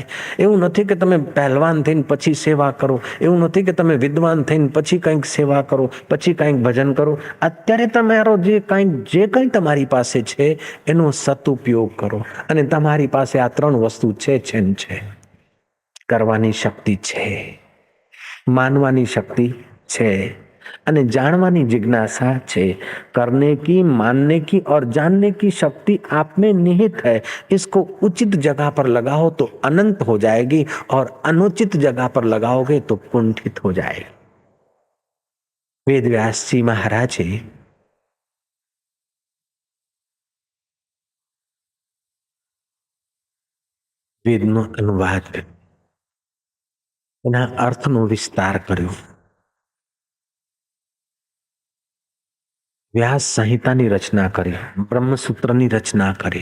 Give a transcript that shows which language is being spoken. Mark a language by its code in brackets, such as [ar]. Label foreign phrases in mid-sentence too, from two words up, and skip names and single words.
[gu] એવું નથી કે તમે પહેલવાન થઈને પછી સેવા કરો. એવું નથી કે તમે વિદ્વાન થઈને પછી કંઈક સેવા કરો, પછી કંઈક ભજન કરો. અત્યારે તમારો જે કંઈ તમારી પાસે છે એનો સદુપયોગ કરો. અને તમારી પાસે આ 3 વસ્તુ છે. કરવાની શક્તિ છે, માનવાની શક્તિ છે અને જાણવાની જિજ્ઞાસા છે. [hi] करने की, मानने की और जानने की शक्ति आप में निहित है. इसको उचित जगह पर लगाओ तो अनंत हो जाएगी और अनुचित जगह पर लगाओगे तो कुंठित हो जाएगी. [gu] વેદ વ્યાસ જી મહારાજે વેદનો અનુવાદ, એના અર્થનો વિસ્તાર કર્યો. વ્યાસ સંહિતાની રચના કરી, બ્રહ્મસૂત્રની રચના કરી.